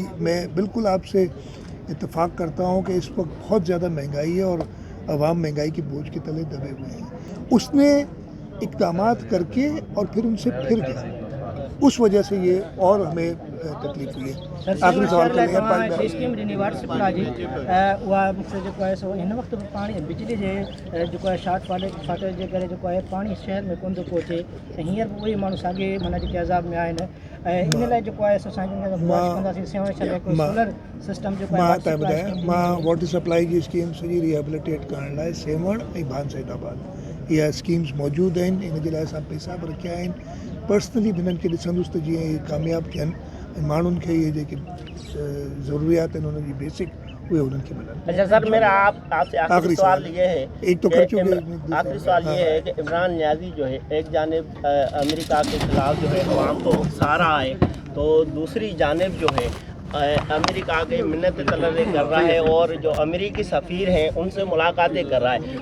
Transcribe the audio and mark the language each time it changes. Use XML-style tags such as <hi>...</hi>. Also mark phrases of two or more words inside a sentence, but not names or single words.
<ur>میں بالکل آپ سے اتفاق کرتا ہوں کہ اس وقت بہت زیادہ مہنگائی ہے اور عوام مہنگائی کے بوجھ کے تلے دبے ہوئے ہیں. اس نے اقدامات کر کے اور پھر ان سے پھر گیا، اس وجہ سے یہ اور ہمیں تکلیف ہوئی ہے. آخری سوال کر لیں</ur> <sd>हिन वक़्तु पाणी बिजली जे जेको आहे</sd> <en>short shortage</en> <sd>जे करे जेको आहे पाणी शहर में कोन थो पहुचे ऐं हींअर बि उहे माण्हू साॻे माना जेके अज़ाब में आहिनि. ऐं इन लाइ जेको आहे असां कंदासीं</sd> <en>solar system</en> <sd>जेको आहे मां</sd> <en>water supply</en> <sd>जी स्कीम सॼी रिहेबिलिटेट करण लाइ सेवण ऐं भान सैदाबाद इहा स्कीम्स मौजूदु आहिनि. इन जे लाइ असां पैसा बि रखिया आहिनि. पर्सनली बि हिननि खे ॾिसंदुसि त जीअं इहे कामयाबु थियनि ऐं माण्हुनि खे इहे जेके ज़रूरियात आहिनि उन्हनि जी बेसिक उहे उन्हनि खे मिलनि.</sd> <ur>اچھا سر، میرا آپ سے آخری سوال یہ ہے, ایک تو کر چکے, آخری سوال یہ ہے کہ عمران نیازی جو ہے ایک جانب امریکہ کے خلاف جو ہے عوام کو اکسا رہا ہے، تو دوسری جانب جو ہے امریکہ کے منت تلبے کر رہا ہے اور جو امریکی سفیر ہیں ان سے ملاقاتیں کر رہا ہے.</ur>